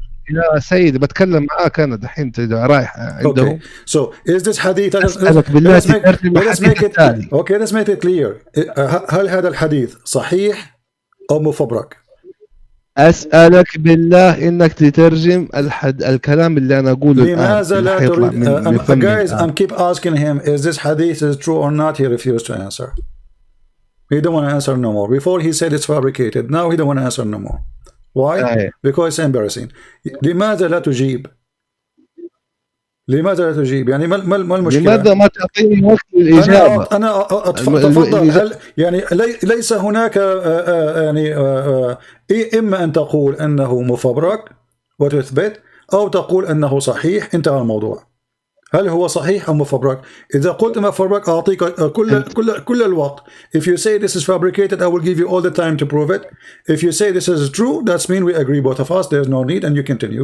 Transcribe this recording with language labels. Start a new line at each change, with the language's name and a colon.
Arabic: لا يا سيد بتكلم معاك أنا دحين رايح عندهم.
English: So is this hadith?
Arabic: أسألك بالله تترجم الحديث الثاني.
English: Okay, let's make it clear.
Arabic: هل هذا الحديث صحيح أو مفبرك؟ أسألك بالله إنك تترجم الكلام اللي أنا أقوله الآن. لماذا لا تريد؟
English: Guys, I'm keep asking him, is this hadith is true or not? He refused to answer. He don't want to answer no more. Before he said it's fabricated. Now he don't want to answer no more. Why? Because it's embarrassing.
Arabic: لماذا لا تجيب؟ لماذا لا تجيب؟ يعني ما المشكلة؟ لماذا ما تعطيني وقت للإجابة؟ تفضل. هل يعني ليس هناك يعني إما أن تقول أنه مفبرك وتثبت، أو تقول أنه صحيح، انتهى الموضوع. هل هو صحيح أو مفبرك؟ إذا قلت مفبرك أعطيك كل الوقت.
English: If you say this is fabricated, I will give you all the time to prove it. If you say this is true, that's mean we agree both of us. There's no need and you continue.